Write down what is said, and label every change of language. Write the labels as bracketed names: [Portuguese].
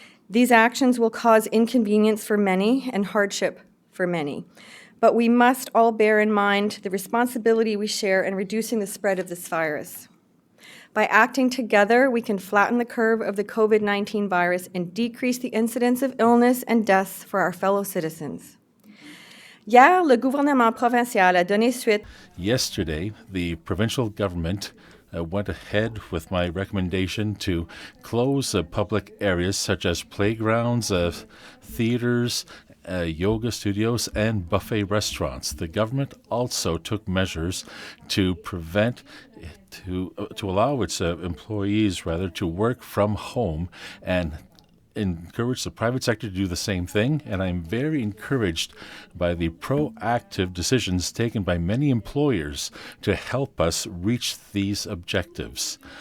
[English] These actions will cause inconvenience for many and hardship for many, but we must all bear in mind the responsibility we share in reducing the spread of this virus. By acting together, we can flatten the curve of the COVID-19 virus and decrease the incidence of illness and deaths for our fellow citizens. [French] Hier, le gouvernement provincial a donné suite. [English] Yesterday, the provincial government went ahead with my recommendation to close public areas such as playgrounds, theaters, yoga studios, and buffet restaurants. The government also took measures to prevent to allow its employees to work from home and encourage the private sector to do the same thing, and I'm very encouraged by the proactive decisions taken by many employers to help us reach these objectives.